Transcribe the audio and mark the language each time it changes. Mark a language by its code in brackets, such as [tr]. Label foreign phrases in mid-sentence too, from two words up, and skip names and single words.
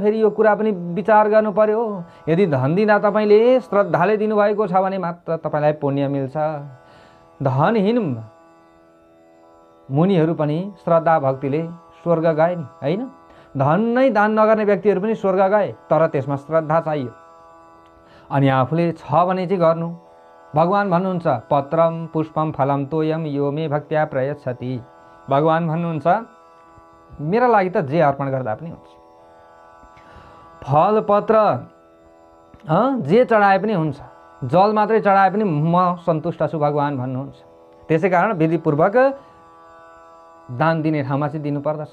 [ne] फेरि यो कुरा पनि विचार गर्नु पर्यो। यदि धन दिँदा तपाईँले श्रद्धाले दिनुभएको छ भने मात्र तपाईँलाई पुण्य मिल्छ। धनहीन मुनिहरू पनि श्रद्धा भक्तिले स्वर्ग गए नि, होइन? धन नै दान नगर्ने व्यक्तिहरू पनि स्वर्ग गए, तर त्यसमा श्रद्धा चाहियो। अनि आफूले छ भने चाहिँ गर्नु। भगवान भन्नुहुन्छ, [sa] पत्रम पुष्पम फलम तोयम यो मे भक्त्या प्रयच्छति। [ne] भगवान भन्नुहुन्छ, मेरा लागि त जे अर्पण गर्दा पनि हुन्छ। फल पत्र जे चढाए पनि हुन्छ, जल मात्रै चढाए पनि म सन्तुष्ट छु, भगवान भन्नुहुन्छ। त्यसै कारण विधिपूर्वक दान दिने ठाउँमा चाहिँ दिनुपर्दछ।